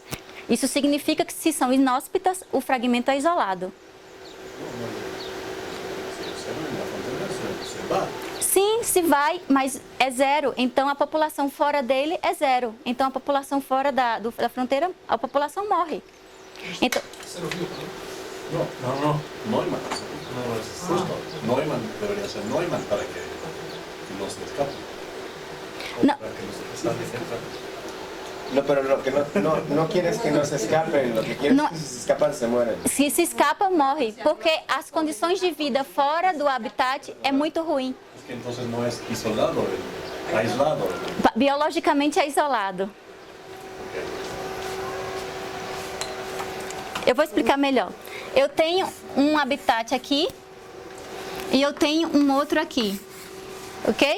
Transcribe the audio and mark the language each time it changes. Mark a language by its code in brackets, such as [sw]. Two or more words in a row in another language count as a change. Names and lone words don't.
[pt] Isso significa que se são inóspitas, o fragmento é isolado. [es] Se van [pt] na fronteira, se vai. Sim, se vai, mas é 0. Então, a população fora dele é 0. Então, a população fora da fronteira, a população morre. Então, [es] No, Neumann. Justo, Neumann debería ser Neumann para que no se escape. No. Para que no se escape. No, pero lo que no quieres que no se escapen, lo que quieres No. es que si se escapan se mueren. Se escapa, [pt] morre, porque as condições de vida fora do habitat é muito ruim. [es] Es que entonces no es isolado, aislado. [pt] Biologicamente é isolado. Eu vou explicar melhor. Eu tenho um habitat aqui e eu tenho um outro aqui, ok?